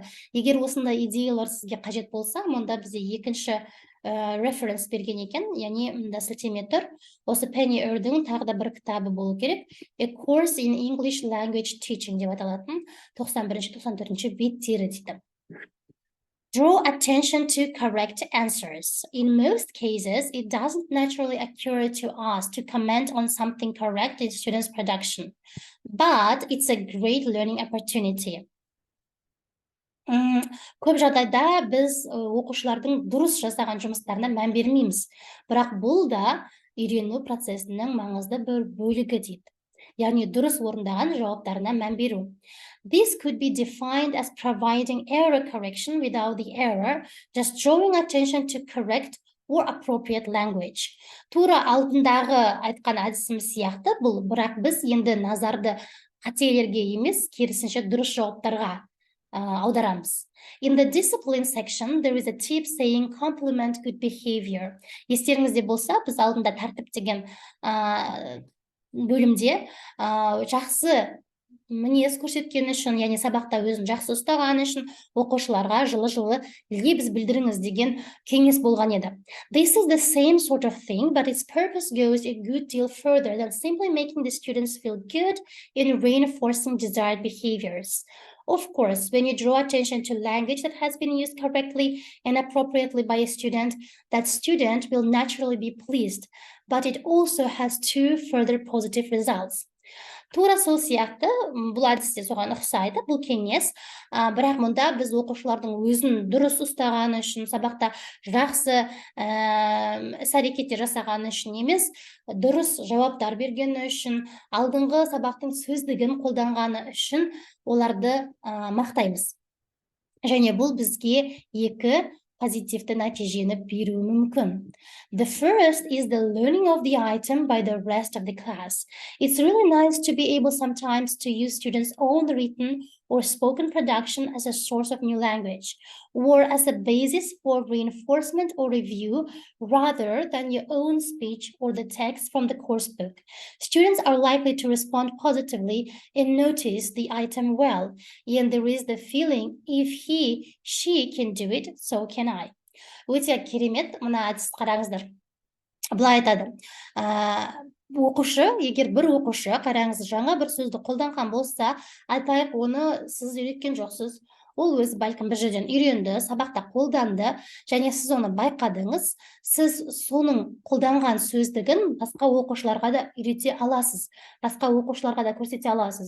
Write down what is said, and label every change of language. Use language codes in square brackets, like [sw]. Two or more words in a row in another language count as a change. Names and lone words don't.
[kk] Егер осындай идеялар сізге қажет болса, мұнда бізде екінші референс берген екен, яғни мұнда сілтеме тұр. Осы Penny Дің тағы да бір кітабы болу керек. [en] A Course in English Language Teaching деп аталатын 91-94 беттері дейді. Draw attention to correct answers. In most cases, it doesn't naturally occur to us to comment on something correct in students' production, but it's a great learning opportunity. [kk] Көп жағдайда біз оқушылардың дұрыс жасаған жұмыстарына мән бермейміз, бірақ бұл да үйрену процесінің маңызды бір бөлігі дейді. Яғни дұрыс орындаған жауаптарына мән беру. [en] This could be defined as providing error correction without the error, just drawing attention to correct or appropriate language. [kk] Тура алдындағы айтқан әдісіміз сияқты бұл, бірақ біз енді назарды қателерге емес, керісінше дұрыс жауаптарға аударамыз. [en] In the discipline section, there is a tip saying compliment good behavior. [kk] Естеріңізде болса, біз алдында тәртіп деген бөлімде жақсы мінез көрсеткен үшін, яғни сабақта өзін жақсы ұстаған үшін оқушыларға жылы-жылы лебіз білдіріңіз деген кеңес болған еді. [en] This is the same sort of thing, but its purpose goes a good deal further than simply making the students feel good and reinforcing desired behaviors. Of course, when you draw attention to language that has been used correctly and appropriately by a student, that student will naturally be pleased, but it also has two further positive results. [kk] Тура сол сияқты, бұл әдісте соған ұқсайды, бұл кеңес, бірақ мұнда біз оқушылардың өзін дұрыс ұстағаны үшін, сабақта жақсы іс-әрекеттер жасағаны үшін емес, дұрыс жауаптар бергені үшін, алдыңғы сабақтың сөздігін қолданғаны үшін оларды мақтаймыз. Және бұл бізге екі позитивті нәтижені беруі мүмкін. [en] The first is the learning of the item by the rest of the class. It's really nice to be able sometimes to use students' own written or spoken production as a source of new language, or as a basis for reinforcement or review, rather than your own speech or the text from the course book. Students are likely to respond positively and notice the item well, and there is the feeling, if he, she can do it, so can I. [kk] Өте керемет, мына әдіс қараңыздар. Былай айтады. Оқушы, егер бір оқушы, қараңыз, жаңа бір сөзді қолданған болса, айтайық, оны сіз үйреткен жоқсыз, ол өзі бәлкім бір жерден үйренді, сабақта қолданды, және сіз оны байқадыңыз, сіз соның қолданған сөздігін басқа оқушыларға да үйрете аласыз, басқа оқушыларға да көрсете аласыз.